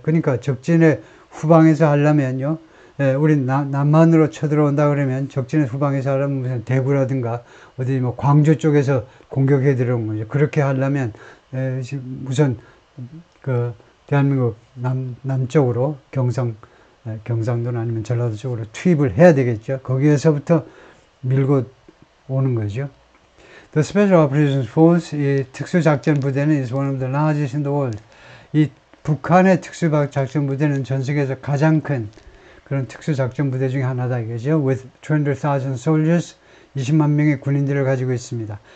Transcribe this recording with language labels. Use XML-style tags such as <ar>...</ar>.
<ko>그러니까 적진의 후방에서 하려면요. 우리 남한으로 쳐들어온다 그러면 적진의 후방에서 하려면 무슨 대구라든가 어디 뭐 광주 쪽에서 공격해 들어온 거죠. 그렇게 하려면 우선 그 대한민국 남쪽으로 경상도나 아니면 전라도 쪽으로 투입을 해야 되겠죠. 거기에서부터 밀고 오는 거죠.</ko> <en>The Special Operations Force,</en> <ko>이 특수작전 부대는</ko> <en>is one of the largest in the world.</en> <ko>이 북한의 특수작전 부대는 전 세계에서 가장 큰 그런 특수작전 부대 중에 하나다 이거죠.</ko> <en>With 200,000 soldiers,</en> <ko>20만 명의 군인들을 가지고 있습니다.</ko>